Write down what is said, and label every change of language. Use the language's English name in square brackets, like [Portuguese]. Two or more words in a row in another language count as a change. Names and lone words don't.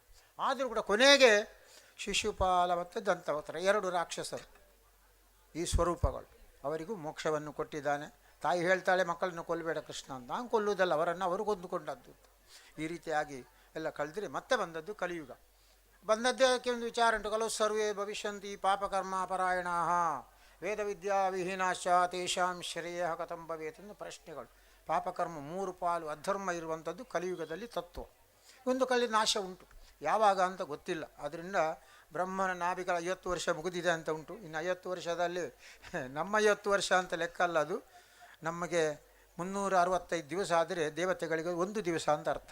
[Kannada] ಆದರೂ ಕೂಡ ಕೊನೆಗೆ ಶಿಶುಪಾಲ ಮತ್ತು ದಂತವಕ್ರ 2 ರಾಕ್ಷಸರು, ಈ ಸ್ವರೂಪಗಳು, ಅವರಿಗೂ ಮೋಕ್ಷವನ್ನು ಕೊಟ್ಟಿದ್ದಾನೆ. ತಾಯಿ ಹೇಳ್ತಾಳೆ ಮಕ್ಕಳನ್ನು ಕೊಲ್ಲಬೇಡ ಕೃಷ್ಣ ಅಂತ. ನಾನು ಕೊಲ್ಲುವುದಲ್ಲ, ಅವರನ್ನು ಅವರು ಕೊಂದುಕೊಂಡದ್ದು. ಈ ರೀತಿಯಾಗಿ ಎಲ್ಲ ಕಳೆದ್ರೆ ಮತ್ತೆ ಬಂದದ್ದು ಕಲಿಯುಗ. ಬಂದದ್ದೇ ಅದಕ್ಕೆ ಒಂದು ವಿಚಾರ ಉಂಟು. [Sanskrit] ಖಲು ಸರ್ವೇ ಭವಿಷ್ಯಂತಿ ಪಾಪಕರ್ಮ ಪರಾಯಣ ವೇದ ವಿದ್ಯಾ ವಿಹೀನಾಶ ತೇಷಾಂ ಶ್ರೇಯ ಕಥಂ ಭವೇತ್ [Kannada] ಎಂದು ಪ್ರಶ್ನೆಗಳು. ಪಾಪಕರ್ಮ 3 ಪಾಲು ಅಧರ್ಮ ಇರುವಂಥದ್ದು ಕಲಿಯುಗದಲ್ಲಿ ತತ್ವ. ಒಂದು ಕಲಿ ನಾಶ ಉಂಟು, ಯಾವಾಗ ಅಂತ ಗೊತ್ತಿಲ್ಲ. ಆದ್ದರಿಂದ ಬ್ರಹ್ಮನ ನಾಭಿಗಳ 50 ವರ್ಷ ಮುಗಿದಿದೆ ಅಂತ ಉಂಟು. ಇನ್ನು 50 ವರ್ಷದಲ್ಲಿ ನಮ್ಮ 50 ವರ್ಷ ಅಂತ ಲೆಕ್ಕ ಅಲ್ಲ, ಅದು ನಮಗೆ 365 ದಿವಸ ಆದರೆ ದೇವತೆಗಳಿಗೆ 1 ದಿವಸ ಅಂತ ಅರ್ಥ.